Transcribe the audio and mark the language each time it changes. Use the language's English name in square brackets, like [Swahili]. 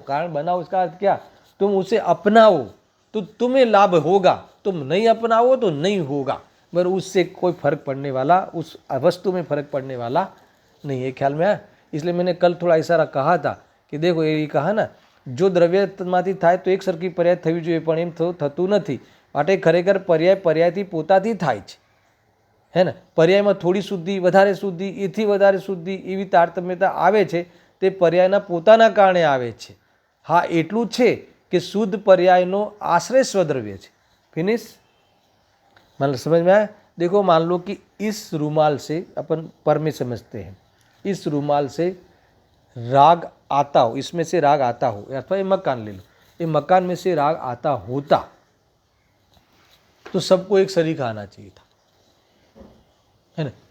[Hindi] कारण बनाओ इसका अर्थ क्या? तुम उसे अपनाओ तो तुम्हें लाभ होगा, तुम नहीं अपनाओ तो नहीं होगा, मगर उससे कोई फर्क पड़ने वाला, उस वस्तु में फर्क पड़ने वाला नहीं है। ख्याल में आया? इसलिए मैंने कल थोड़ा इशारा कहा था कि देखो ये कहा ना, जो द्रव्यમાંથી [Gujarati] થાય તો એક સરખી પર્યાય થવી જોઈએ, પણ એમ થતું નથી। માટે ખરેખર पर्याय पर्यायથી પોતાથી થાય છે, [Hindi] है ना। [Gujarati] पर्यायમાં थोड़ी शुद्धि, વધારે શુદ્ધિ, એથી વધારે શુદ્ધિ, એવી તારતમ્યતા આવે છે તે पर्यायના પોતાના કારણે આવે છે। હા એટલું છે कि शुद्ध पर्यायનો आश्रय स्वद्रव्य છે। फिनिश? [Hindi] मतलब समझ में आया? देखो मान लो कि इस रूमाल से अपन पर में समझते हैं, इस रूमाल से राग आता हो, इसमें से राग आता हो, अथवा ये मकान ले लो, ये मकान में से राग आता होता तो सबको एक सरीखा आना चाहिए था, है ना।